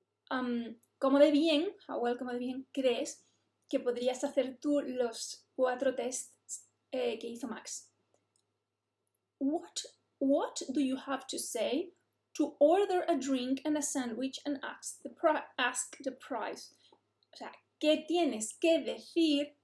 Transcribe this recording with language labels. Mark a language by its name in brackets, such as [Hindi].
[Spanish] ¿Cómo de bien, cómo de bien crees que podrías hacer tú los 4 tests que hizo Max? [English] What do you have to say to order a drink and a sandwich and ask the price? [Spanish] O sea, ¿qué tienes que decir?